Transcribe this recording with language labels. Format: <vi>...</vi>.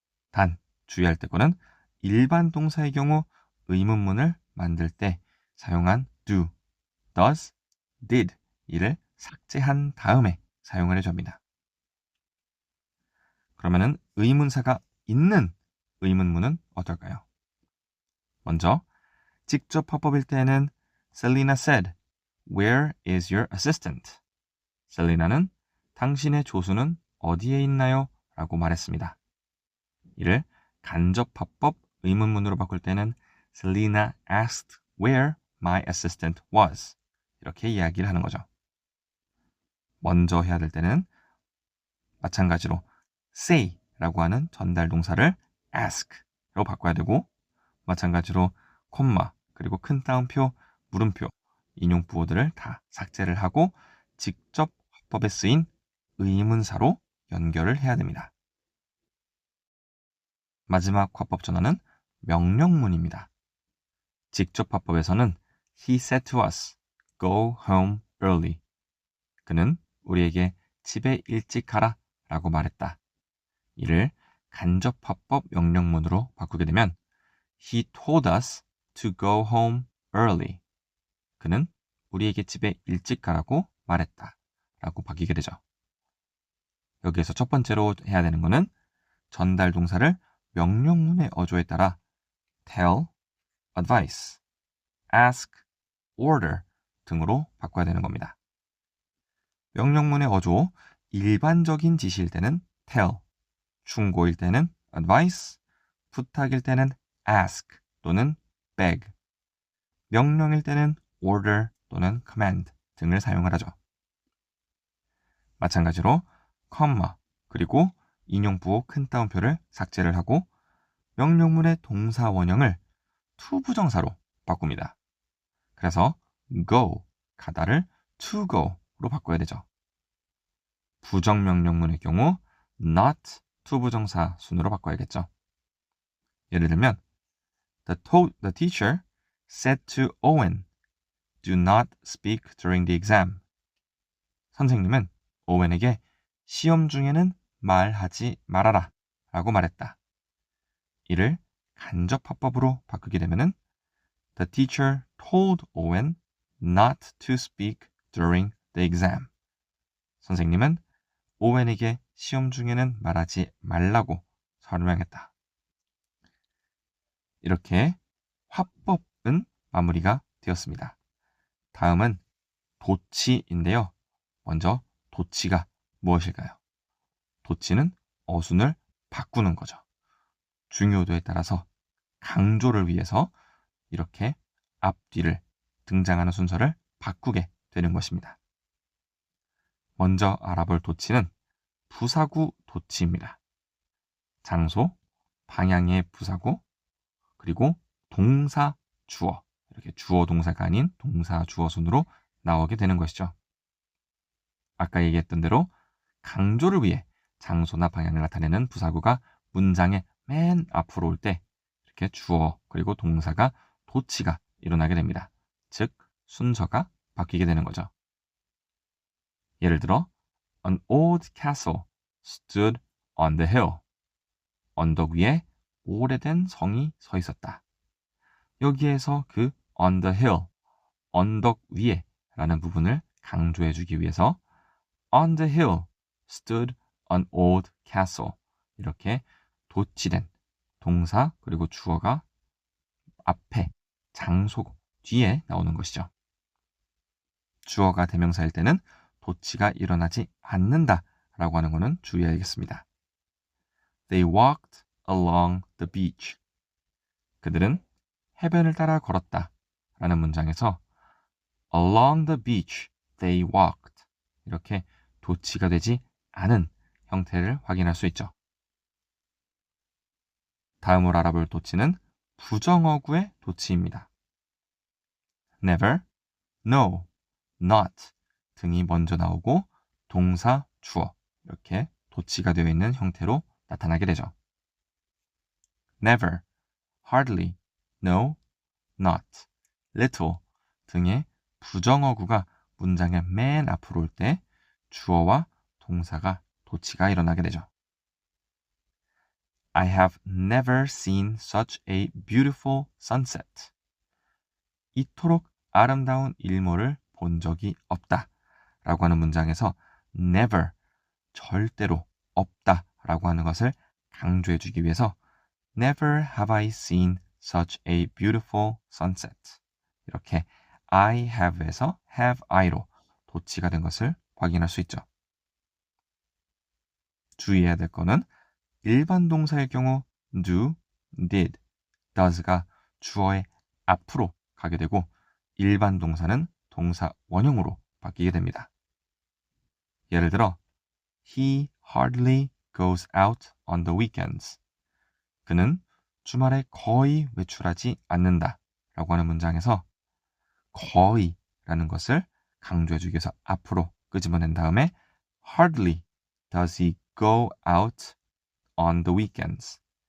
<ko>단, 주의할 때는 일반 동사의 경우 의문문을 만들 때 사용한 do, does, did 이를 삭제한 다음에 사용을 해줍니다. 그러면은 의문사가 있는 의문문은 어떨까요? 먼저 직접 화법일 때는</ko> <en>Selena said, Where is your assistant?</en> <ko>셀리나는 당신의 조수는 어디에 있나요? 라고 말했습니다. 이를 간접 화법 의문문으로 바꿀 때는</ko> <en>Selena asked where my assistant was.</en> <ko>이렇게 이야기를 하는 거죠. 먼저 해야 될 때는 마찬가지로 say라고 하는 전달 동사를 ask로 바꿔야 되고 마찬가지로 콤마 그리고 큰 따옴표, 물음표, 인용 부호들을 다 삭제를 하고 직접 화법에 쓰인 의문사로 연결을 해야 됩니다. 마지막 화법 전환은 명령문입니다. 직접 화법에서는</ko> <en>He said to us, go home early.</en> <ko>그는 우리에게 집에 일찍 가라 라고 말했다. 이를 간접 화법 명령문으로 바꾸게 되면</ko> <en>He told us to go home early.</en> <ko>그는 우리에게 집에 일찍 가라고 말했다. 라고 바뀌게 되죠. 여기에서 첫 번째로 해야 되는 것은 전달 동사를 명령문의 어조에 따라 tell, advice, ask, order 등으로 바꿔야 되는 겁니다. 명령문의 어조, 일반적인 지시일 때는 tell, 충고일 때는 advice, 부탁일 때는 ask 또는 beg, 명령일 때는 order 또는 command 등을 사용을 하죠. 마찬가지로 컴마 그리고 인용 부호 큰 따옴표를 삭제를 하고 명령문의 동사 원형을 to 부정사로 바꿉니다. 그래서 go, 가다를 to go로 바꿔야 되죠. 부정 명령문의 경우 not to 부정사 순으로 바꿔야겠죠. 예를 들면</ko> <en>The teacher said to Owen, do not speak during the exam.</en> <ko>선생님은 오웬에게 시험 중에는 말하지 말아라 라고 말했다. 이를 간접 화법으로 바꾸게 되면은</ko> <en>The teacher told Owen not to speak during the exam.</en> <ko>선생님은 오웬에게 시험 중에는 말하지 말라고 설명했다. 이렇게 화법은 마무리가 되었습니다. 다음은 도치인데요. 먼저 도치가 무엇일까요? 도치는 어순을 바꾸는 거죠. 중요도에 따라서 강조를 위해서 이렇게 앞뒤를 등장하는 순서를 바꾸게 되는 것입니다. 먼저 알아볼 도치는 부사구 도치입니다. 장소, 방향의 부사구, 그리고 동사, 주어 이렇게 주어 동사가 아닌 동사 주어 순으로 나오게 되는 것이죠. 아까 얘기했던 대로 강조를 위해 장소나 방향을 나타내는 부사구가 문장의 맨 앞으로 올 때 이렇게 주어 그리고 동사가 도치가 일어나게 됩니다. 즉 순서가 바뀌게 되는 거죠.</ko> <en>예를 들어 An old castle stood on the hill.</en> <ko>언덕 위에 오래된 성이 서 있었다. 여기에서 그</ko> <en>on the hill,</en> <ko>언덕 위에 라는 부분을 강조해주기 위해서</ko> <en>on the hill stood an old castle.</en> <ko>이렇게 도치된 동사 그리고 주어가 앞에 장소 뒤에 나오는 것이죠. 주어가 대명사일 때는 도치가 일어나지 않는다 라고 하는 것은 주의해야겠습니다.</ko> <en>They walked along the beach.</en> <ko>그들은 해변을 따라 걸었다 라는 문장에서</ko> <en>along the beach they walked</en> <ko>이렇게 도치가 되지 않은 형태를 확인할 수 있죠. 다음으로 알아볼 도치는 부정어구의 도치입니다. never, no, not 등이 먼저 나오고 동사, 주어 이렇게 도치가 되어 있는 형태로 나타나게 되죠. never, hardly, no, not, little 등의 부정어구가 문장의 맨 앞으로 올 때 주어와 동사가 도치가 일어나게 되죠.</ko> <en>I have never seen such a beautiful sunset.</en> <ko>이토록 아름다운 일몰을 본 적이 없다 라고 하는 문장에서 never, 절대로 없다 라고 하는 것을 강조해 주기 위해서</ko> <en>Never have I seen such a beautiful sunset.</en> <ko>이렇게 I have에서 have I로 도치가 된 것을 확인할 수 있죠. 주의해야 될 거는 일반 동사의 경우 do, did, does가 주어의 앞으로 가게 되고 일반 동사는 동사 원형으로 바뀌게 됩니다. 예를 들어</ko> <en>He hardly goes out on the weekends.</en> <ko>그는 주말에 거의 외출하지 않는다 라고 하는 문장에서 거의 라는 것을 강조해주기 위해서 앞으로 끄집어낸 다음에</ko> <en>hardly does he go out on the weekends.</en>